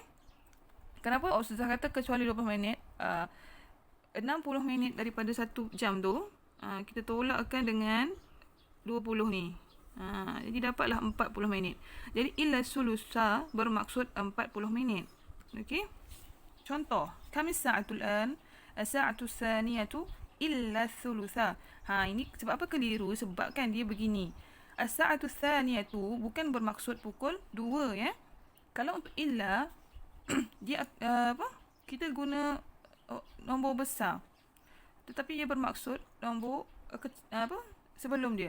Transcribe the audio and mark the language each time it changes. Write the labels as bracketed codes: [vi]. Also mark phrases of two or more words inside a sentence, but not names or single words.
[ms] Kenapa Ustazah kata kecuali 20 minit? 60 minit daripada 1 jam tu kita tolakkan dengan 20 ni. Jadi dapatlah 40 minit. Jadi [ar] إلا ثلثا [ms] bermaksud 40 minit. Okey. Contoh, [ar] كم الساعة الآن, الساعة الثانية إلا ثلثا. [ms] Ini sebab apa keliru? Sebab kan dia begini. [ar] الساعة الثانية [ms] bukan bermaksud pukul 2 ya. Kalau untuk illa dia kita guna nombor besar, tetapi dia bermaksud nombor sebelum dia.